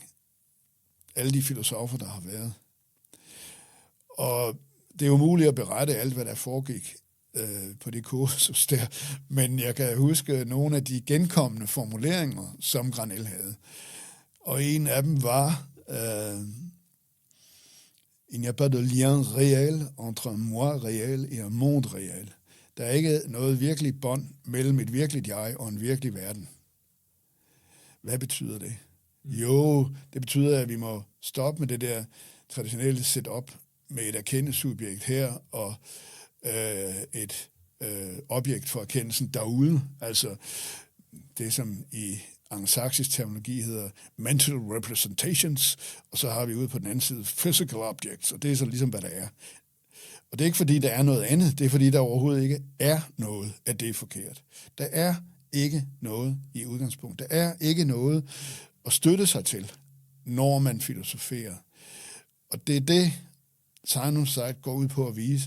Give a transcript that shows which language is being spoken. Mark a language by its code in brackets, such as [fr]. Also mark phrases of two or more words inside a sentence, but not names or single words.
[da] Alle de filosofer, der har været. Og det er umuligt at berette alt, hvad der foregik på det kursus der, men jeg kan huske nogle af de genkommende formuleringer, som Granel havde. Og en af dem var [fr] il n'y a pas de lien réel entre un moi réel et un monde réel. [da] Der er ikke noget virkeligt bånd mellem et virkeligt jeg og en virkelig verden. Hvad betyder det? Jo, det betyder, at vi må stoppe med det der traditionelle setup med et erkendelsessubjekt her og et objekt for erkendelsen derude. Altså det, som i anglosaksisk terminologi hedder [en] mental representations, [da] og så har vi ude på den anden side [en] physical objects, [da] og det er så ligesom, hvad der er. Og det er ikke, fordi der er noget andet, det er, fordi der overhovedet ikke er noget, at det er forkert. Der er ikke noget i udgangspunkt. Der er ikke noget at støtte sig til, når man filosoferer. Og det er det, Sein und Zeit går ud på at vise.